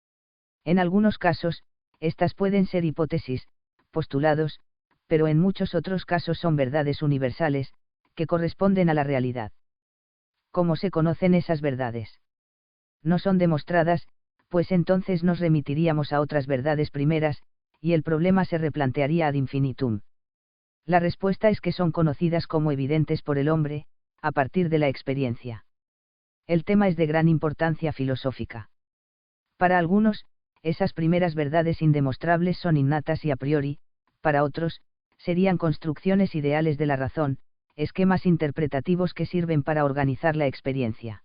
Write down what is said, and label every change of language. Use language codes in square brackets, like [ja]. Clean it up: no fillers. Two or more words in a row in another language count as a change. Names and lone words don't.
[es] En algunos casos, estas pueden ser hipótesis, postulados, pero en muchos otros casos son verdades universales, que corresponden a la realidad. ¿Cómo se conocen esas verdades? No son demostradas, pues entonces nos remitiríamos a otras verdades primeras, y el problema se replantearía [la] ad infinitum. [es] La respuesta es que son conocidas como evidentes por el hombre, a partir de la experiencia. El tema es de gran importancia filosófica. Para algunos, esas primeras verdades indemostrables son innatas y [la] a priori, [es] para otros, serían construcciones ideales de la razón, esquemas interpretativos que sirven para organizar la experiencia.